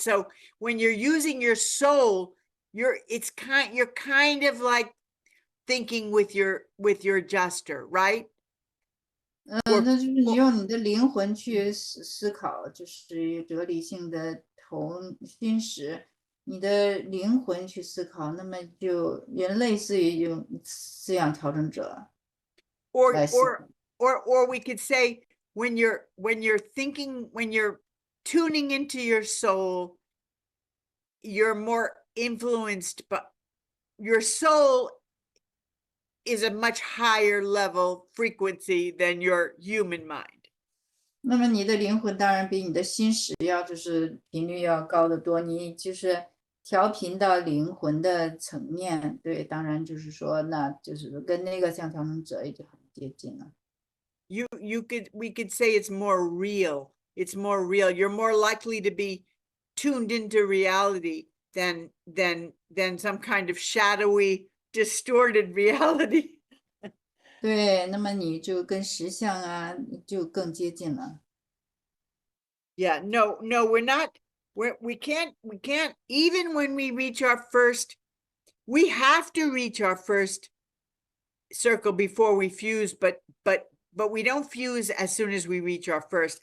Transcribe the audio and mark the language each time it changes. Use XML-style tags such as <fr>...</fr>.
<en>So when you're using your soul, you're kind of like thinking with your adjuster, right?</en> <zh>那就是你用你的灵魂去思考，就是哲理性的心识，你的灵魂去思考，那么就也类似于用思想调整者。</zh> <en>Or we could say when you're thinking, when you're tuning into your soul, you're more influenced, but your soul is a much higher level frequency than your human mind.</en> <zh>那么你的灵魂当然比你的心识就是频率要高得多，你就是调频到灵魂的层面，对，当然就是说，那就是跟那个像调整者也就很接近了。</zh> <en>We could say it's more real. It's more real. You're more likely to be tuned into reality than some kind of shadowy, distorted reality.</en> <zh>对，那么你就跟实相就更接近了。</zh> <en>Yeah, no, we're not. We can't. Even when we reach our first, we have to reach our first circle before we fuse. But we don't fuse as soon as we reach our first.</en>